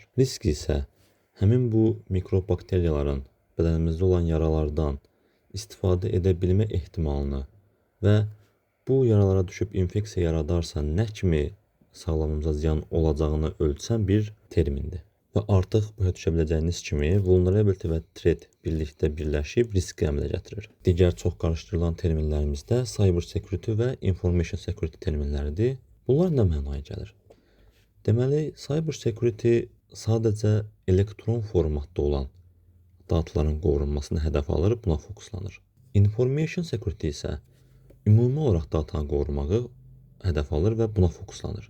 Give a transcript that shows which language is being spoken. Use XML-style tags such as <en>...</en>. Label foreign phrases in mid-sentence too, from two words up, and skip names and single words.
<az>Risk isə həmin bu mikrob bakteriyaların bədənimizdə olan yaralardan istifadə edə bilmə ehtimalını və bu yaralara düşüb infeksiya yaradarsa nə kimi sağlamlığımıza ziyan olacağını ölçən bir termindir. Və artıq başa düşə biləcəyiniz kimi vulnerability və threat birlikdə birləşib riski əmələ gətirir. Digər çox qarışdırılan terminlərimiz də</az> <en>cyber security</en> <az>və</az> <en>information security</en> <az>terminləridir. Bunlar nə mənaya gəlir? Deməli,</az> <en>cyber security</en> <az>sadəcə elektron formatda olan dataların qorunmasını hədəf alır, buna fokuslanır.</az> <en>Information security</en> <az>isə ümumi olaraq datanı qorumağı hədəf alır və buna fokuslanır.</az>